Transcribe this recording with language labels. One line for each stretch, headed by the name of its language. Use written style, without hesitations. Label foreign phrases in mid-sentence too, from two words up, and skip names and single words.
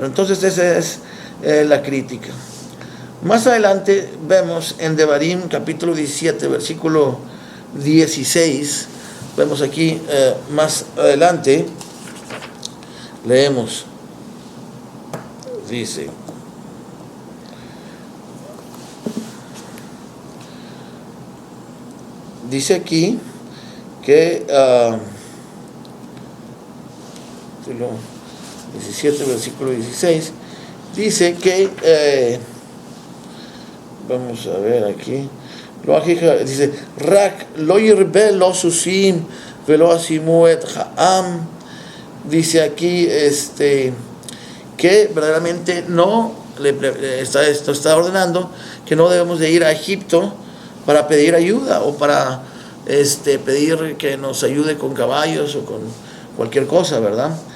Spanish: Entonces esa es la crítica. Más adelante vemos en Devarim capítulo 17, versículo 16, vemos aquí más adelante, leemos, dice, aquí que 17, versículo 16, dice que, vamos a ver aquí, dice,
Hebrew: רק לא ירבה לו סוסים ולא ישימו את העם,
Spanish: dice aquí que verdaderamente no está ordenando que no debemos de ir a Egipto para pedir ayuda o para pedir que nos ayude con caballos o con cualquier cosa, ¿verdad?